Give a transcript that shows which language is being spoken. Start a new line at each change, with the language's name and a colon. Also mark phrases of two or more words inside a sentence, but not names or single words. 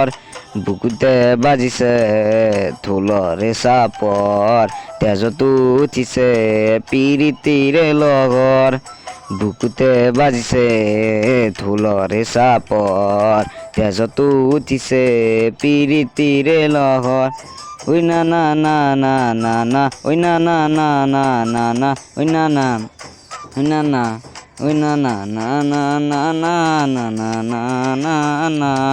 Assamese: বুকুতে বাজিছে ঢোলৰে চাপৰ তেজতো উঠিছে পিৰিতিৰে লগৰ বুকুতে বাজিছে ঢোলৰে চাপৰ তেজতো উঠিছে পিৰিতিৰে লহৰ ঐ না না না না না না ঐ না না না না না না ঐ না না ঐ না না ঐ না না না না না না না না না না না